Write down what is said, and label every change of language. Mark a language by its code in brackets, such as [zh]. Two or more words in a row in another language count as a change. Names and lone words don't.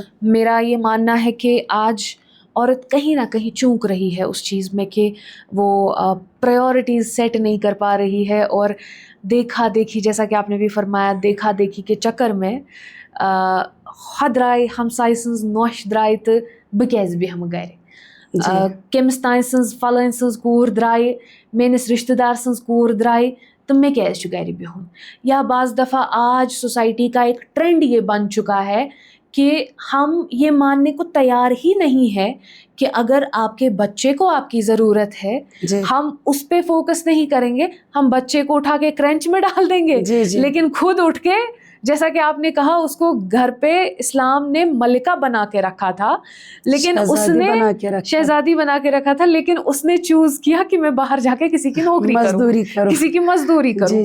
[ur] میرا یہ ماننا ہے کہ آج عورت کہیں نہ کہیں چونک رہی ہے اس چیز میں کہ وہ [en] priorities set [ur] نہیں کر پا رہی ہے, اور دیکھا دیکھی, جیسا کہ آپ نے بھی فرمایا, دیکھا دیکھی کے چکر میں خود [ks] درائے ہمسائے سنز نوش درائے تو بہ کیازِ بیہمہٕ گرِ, کٔمِس تانۍ سٕنٛز فلٲنۍ سٕنٛز کوٗر درٛایہِ, میٲنِس رشتہ دار سٕنٛز کوٗر درٛایہِ تو میں کیازِ چھُ گرِ بِہُن. [ur] یا بعض دفعہ آج سوسائٹی کا ایک ٹرینڈ یہ بن چکا ہے کہ ہم یہ ماننے کو تیار ہی نہیں ہے کہ اگر آپ کے بچے کو آپ کی ضرورت ہے, ہم اس پہ فوکس نہیں کریں گے, ہم بچے کو اٹھا کے کرنچ میں ڈال دیں گے, لیکن خود اٹھ کے, جیسا کہ آپ نے کہا, اس کو گھر پہ اسلام نے ملکہ بنا کے رکھا تھا, لیکن اس نے شہزادی بنا کے رکھا تھا, لیکن اس نے چوز کیا کہ میں باہر جا کے کسی کی نوکری کروں, کسی کی مزدوری کروں.